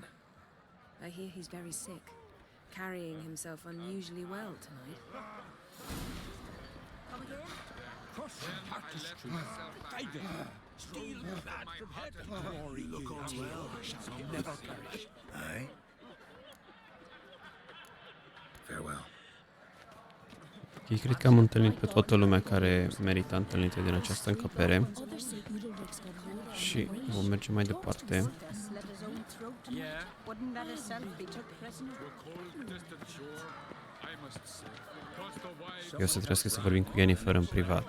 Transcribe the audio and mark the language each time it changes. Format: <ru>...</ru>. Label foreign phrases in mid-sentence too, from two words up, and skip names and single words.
<en>I hear he's very sick, carrying himself unusually well tonight. Come again? Look on well, shall never perish. Aye? Farewell.</en> <ro>Ok, cred că am întâlnit pe toată lumea care merită întâlnită din această încăpere și vom merge mai departe. Eu o să trebuie să vorbim cu Yennefer în privat.</ro>